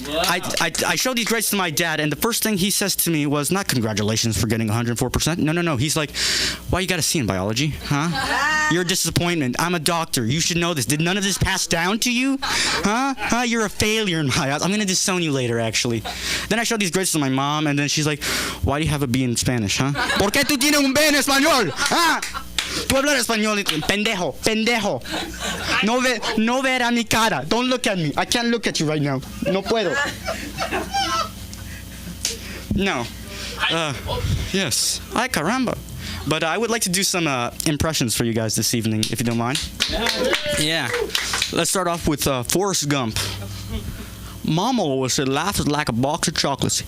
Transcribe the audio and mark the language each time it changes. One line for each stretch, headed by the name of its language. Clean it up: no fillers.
English: I showed these grades to my dad, and the first thing he says to me was, not congratulations for getting 104%. No. He's like, why you got a C in biology? Huh? You're a disappointment. I'm a doctor. You should know this. Did none of this pass down to you? Huh? You're a failure in my eyes. I'm going to disown you later, actually. Then I showed these grades to my mom, and then she's like, why do you have a B in Spanish, huh?
Spanish: ¿Por qué tú tienes un B en español? ¿Ah? Tú hablas español, pendejo. No ver a mi cara.
English: Don't look at me. I can't look at you right now.
Spanish: No puedo.
English: No. Yes. Ay, caramba. But I would like to do some impressions for you guys this evening, if you don't mind. Yeah. Let's start off with Forrest Gump. Mama always said life is like a box of chocolates.